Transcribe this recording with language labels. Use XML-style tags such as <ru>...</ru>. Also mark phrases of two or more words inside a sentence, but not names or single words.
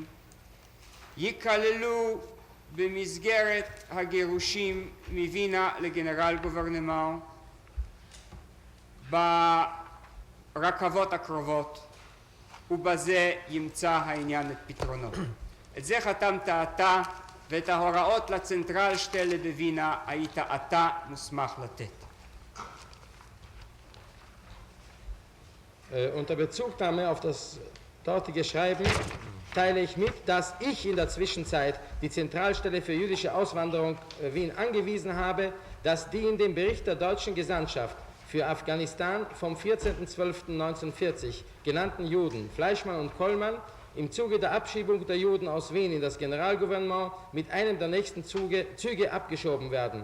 <he>ייכללו במסגרת הגירושים מווינה לגנרל גוברנמנט ברכבות הקרובות ובזה ימצא העניין את פתרונו. את זה חתמת אתה ואת ההוראות לצנטרל שטלה בווינה היית אתה מוסמך לתת.</he> <de>Unter Bezugnahme auf das dortige Schreiben teile ich mit, dass ich in der Zwischenzeit die Zentralstelle für jüdische Auswanderung Wien angewiesen habe, dass die in dem Bericht der deutschen Gesandtschaft für Afghanistan vom 14.12.1940 genannten Juden Fleischmann und Kollmann im Zuge der Abschiebung der Juden aus Wien in das Generalgouvernement mit einem der nächsten Züge abgeschoben werden.</de>